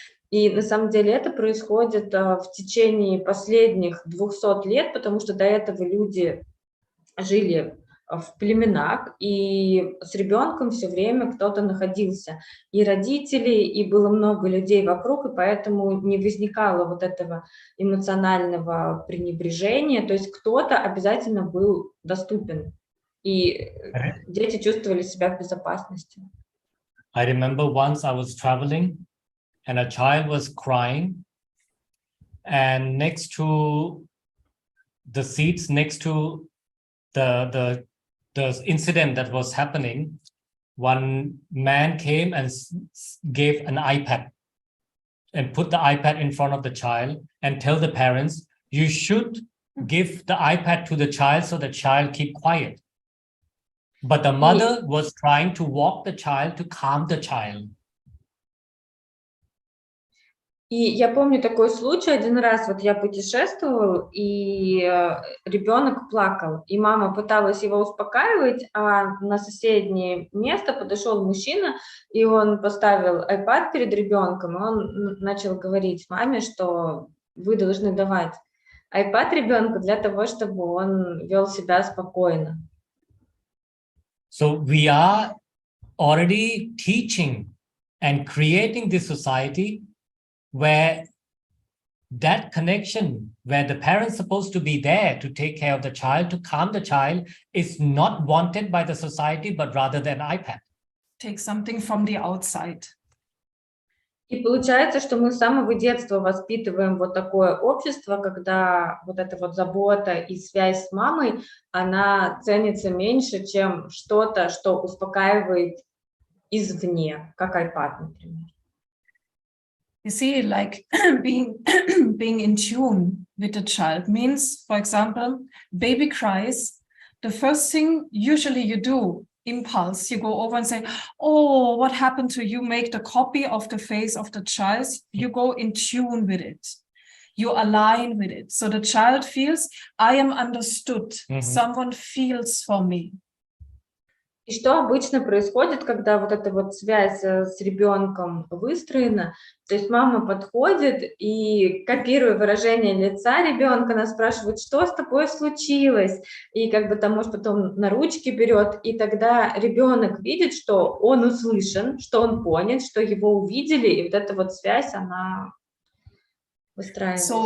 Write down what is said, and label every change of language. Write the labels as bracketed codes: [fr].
[ru] И на самом деле это происходит в течение последних 200 лет, потому что до этого люди жили в племенах, и с ребенком все время кто-то находился, и родители, и было много людей вокруг, и поэтому не возникало вот этого эмоционального пренебрежения, то есть кто-то обязательно был доступен, и дети чувствовали себя в безопасности. [en] I remember once I was traveling and a child was crying, and next to the seats, next to the incident that was happening, one man came and gave an iPad and put the iPad in front of the child and tell the parents, you should give the iPad to the child so the child keep quiet. But the mother was trying to walk the child to calm the child. [ru] И я помню такой случай, один раз вот я путешествовал, и ребенок плакал, и мама пыталась его успокаивать, а на соседнее место подошел мужчина, и он поставил iPad перед ребенком, и он начал говорить маме, что вы должны давать iPad ребенку для того, чтобы он вел себя спокойно. [en] So we are already teaching and creating this society where that connection, where the parent's supposed to be there to take care of the child, to calm the child, is not wanted by the society, but rather than iPad. Take something from the outside. [ru] И получается, что мы с самого детства воспитываем вот такое общество, когда вот эта вот забота и связь с мамой, она ценится меньше, чем что-то, что успокаивает извне, как iPad, например. [en] You see, like being in tune with the child means, for example, baby cries. The first thing usually you do, impulse, you go over and say, oh, what happened to you? Make the copy of the face of the child. You go in tune with it. You align with it. So the child feels, I am understood. Someone feels for me. [ru] И что обычно происходит, когда вот эта вот связь с ребенком выстроена? То есть мама подходит и, копируя выражение лица ребенка, она спрашивает, что с тобой случилось? И как бы там, может, потом на ручки берет, и тогда ребенок видит, что он услышан, что он понят, что его увидели, и вот эта вот связь, она выстраивается.